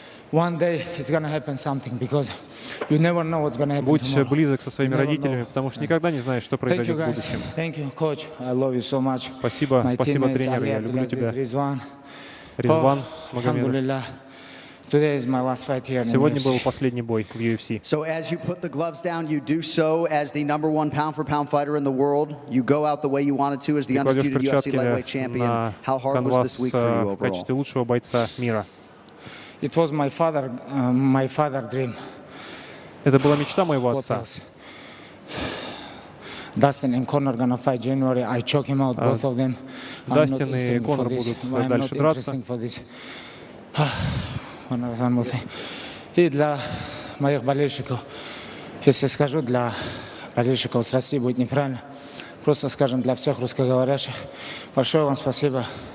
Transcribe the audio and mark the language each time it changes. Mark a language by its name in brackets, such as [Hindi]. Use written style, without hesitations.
[Russian] Будь близок со своими родителями, потому что никогда не знаешь, что произойдет в будущем. Спасибо, спасибо, тренер, я люблю тебя. Резван Магомедов. Сегодня был последний бой в UFC. [English] So as you put the gloves down, you do so as the number 1 pound-for-pound fighter in the world. You go out the way you wanted to as the undisputed UFC lightweight champion. How hard was this week for you overall? [Russian] В качестве лучшего бойца мира. [English] It was my father dream. [Russian] Это была мечта моего отца. [English] Dustin and Conor gonna fight January. I choke him out, both of them. [Russian] Дастин и Конор будут дальше драться. И для моих болельщиков, если скажу, для болельщиков с России будет неправильно, просто скажем для всех русскоговорящих, большое вам спасибо.